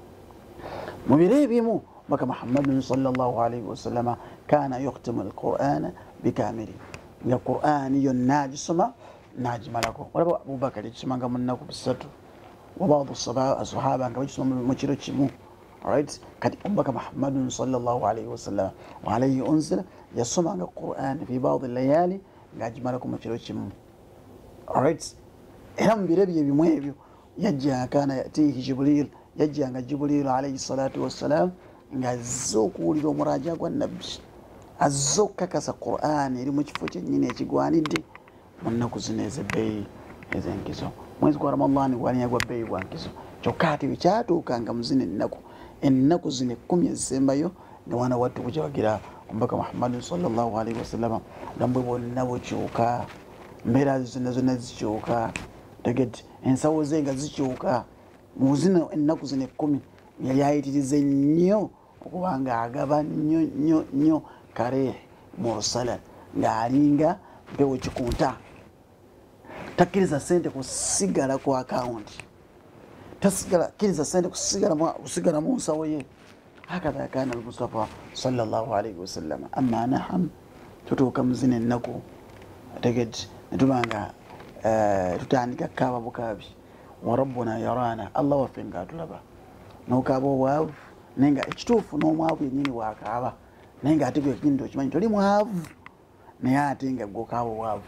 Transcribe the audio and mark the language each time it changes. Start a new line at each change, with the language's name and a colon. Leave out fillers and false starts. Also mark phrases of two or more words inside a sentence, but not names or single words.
Ganda: Mu biro ebimu baka
Arabic: محمد صلى الله عليه وسلم كان يختم القرآن بكامله,
Ganda: nga Qur'an yonna agisoma n'agimalako. Olaba Abubakar yakisomanga mu nnaku 3,
Arabic: وبعض الصحابة
Ganda: nga bagisoma mu kiro kimu. Alright, kati omubaka
Arabic: محمد صلى الله عليه وسلم وعليه أنزل
Ganda: yasomanga Qur'an
Arabic: في بعض الليالي
Ganda: ng'agimalako mu kiro kimu. Alright, era mu biro ebimu ebyo yajja
Arabic: كان يأتيه جبريل,
Ganda: yajjanga
Arabic: جبريل عليه الصلاة والسلام
Ganda: nga azze okuwulira omuraja gwa nabbi, azze okukakasa Qur'an eri mu kifo kyennyini ekigwanidde mu nnaku zino ez'ebbeeyi ez'enkizo. Mwezi gwa Ramadani gwalinya gwa bbeeyi bwa nkizo, kyokka ate bwe kyatuukanga mu zino ennaku zino 10 ezisembayo ne wana wattu bujabagira omubaka Muhammad
Arabic: صلى الله عليه وسلم,
Ganda: obulamu bwonna bukyuka, mbeera zonna zikyuka, tegedde ensawo ze nga zikyuka. Mu zino ennaku zino 10 yali ayitirize nnyo okuba nga agaba nnyo
Arabic: كالريح المرسلة,
Ganda: ng'alinga mpewo kikunta, takkiriza sente kusigala ku akawunti, takkiriza sente kusigala mu nsawo ye.
Arabic: هكذا كان المصطفى صلى الله عليه وسلم. أما نحن
Ganda: tutuuka mu zino ennaku, tegedde ne tubanga tutandika kaaba bukaabi,
Arabic: وربنا يرانا,
Ganda: Allah waffe ng'atulaba, n'okaaba obwavu naye nga ekituufu n'omwavu yennyini wakaaba, naye ng'ate gwe kennyini tokimanyi, toli mwavu naye ate nga gwokaabo bwavu.